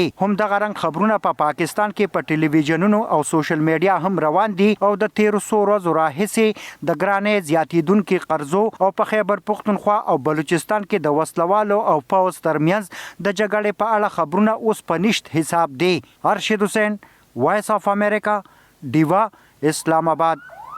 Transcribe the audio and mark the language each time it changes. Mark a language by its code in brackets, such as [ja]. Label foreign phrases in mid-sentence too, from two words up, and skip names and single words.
[ps] همدغه رنګ خبرونه په پاکستان کې په ټلویزیونونو او سوشل میډیا هم روان دي او د 1300 ورځو راهیسې د ګرانۍ زیاتېدونکي قرضو او په خیبر پښتونخوا او بلوچستان کې د وسلوالو او پوځ ترمنځ د جګړې په اړه خبرونه اوس په حساب دی. ارشد حسین، وائس آف امریکا، ډیوا، اسلام آباد.